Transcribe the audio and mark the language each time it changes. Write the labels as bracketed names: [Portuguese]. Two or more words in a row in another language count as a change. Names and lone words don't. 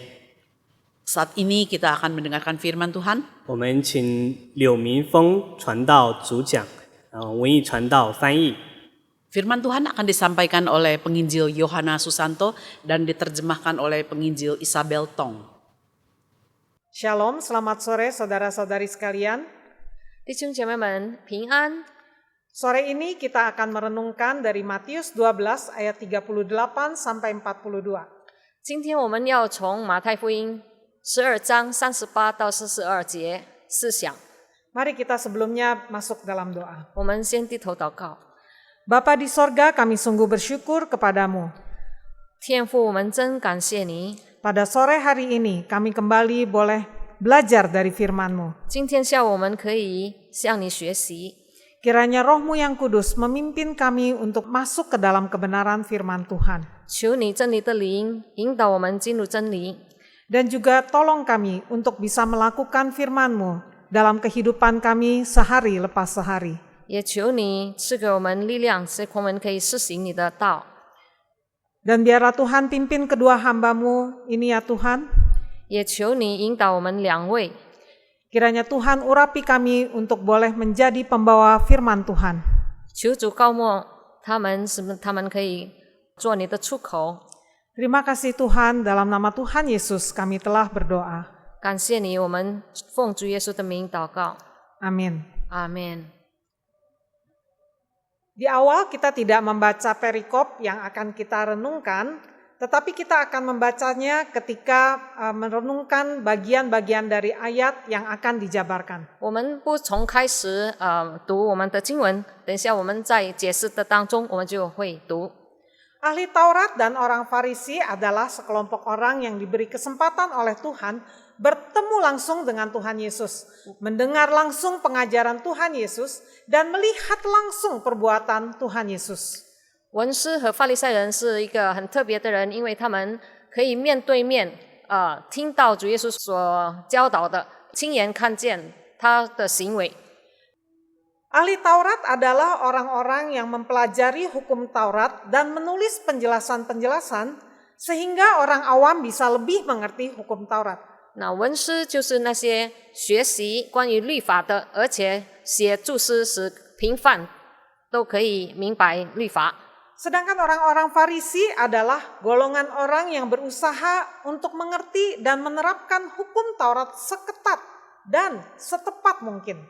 [Indonesian] Saat ini kita akan mendengarkan firman Tuhan. [Chinese] 我们请柳明峰传道主讲，文艺传道翻译。 [Indonesian] Firman Tuhan akan disampaikan oleh penginjil Yohana Susanto dan diterjemahkan oleh penginjil Isabel Tong. Shalom, selamat sore saudara-saudari sekalian. [Chinese] 弟兄姐妹们平安。 [Indonesian] Sore ini kita akan merenungkan dari Matius 12 ayat 38 sampai 42. [Chinese] 今天我们要从马太福音12章38到42节思想。 [Indonesian] Mari kita sebelumnya masuk dalam doa. [Chinese] 我们先低头祷告。 [Indonesian] Bapa di sorga, kami sungguh bersyukur kepadamu. [Chinese] 天父，我们真感谢你。 [Indonesian] Pada sore hari ini kami kembali boleh belajar dari firman-Mu. [Chinese] 今天下午我们可以向你学习， [Indonesian] Kiranya Roh-Mu yang kudus memimpin kami untuk masuk ke dalam kebenaran firman Tuhan. [Chinese] 求你真理的灵引导我们进入真理， [Indonesian] Dan juga tolong kami untuk bisa melakukan firman-Mu dalam kehidupan kami sehari lepas sehari. [Chinese] 也求你赐给我们力量，使我们可以施行你的道。 [Indonesian] Dan biarlah Tuhan pimpin kedua hamba-Mu ini ya Tuhan. [Chinese] 也求你引导我们两位， [Indonesian] Kiranya Tuhan urapi kami untuk boleh menjadi pembawa firman Tuhan. [Chinese] 求主高莫他们，使他们可以做你的出口。 [Indonesian] Terima kasih Tuhan, dalam nama Tuhan Yesus kami telah berdoa. [Chinese] 感谢你，我们奉主耶稣的名祷告， [Indonesian] Amin. [Chinese] 阿门。 [Indonesian] Di awal kita tidak membaca perikop yang akan kita renungkan, tetapi kita akan membacanya ketika merenungkan bagian-bagian dari ayat yang akan dijabarkan. [Chinese] 我们不从开始读我们的经文，等一下我们在解释的当中，我们就会读。 [Indonesian] Ahli Taurat dan orang Farisi adalah sekelompok orang yang diberi kesempatan oleh Tuhan bertemu langsung dengan Tuhan Yesus, mendengar langsung pengajaran Tuhan Yesus, dan melihat langsung perbuatan Tuhan Yesus. [Chinese] 文士和法利赛人是一个很特别的人，因为他们可以面对面听到主耶稣所教导的，亲眼看见他的行为。 [Indonesian] Ahli Taurat adalah orang-orang yang mempelajari hukum Taurat dan menulis penjelasan-penjelasan sehingga orang awam bisa lebih mengerti hukum Taurat. [Chinese] 那文士就是那些学习关于律法的，而且写注释使平凡都可以明白律法。 [Indonesian] Sedangkan orang-orang Farisi adalah golongan orang yang berusaha untuk mengerti dan menerapkan hukum Taurat seketat dan setepat mungkin.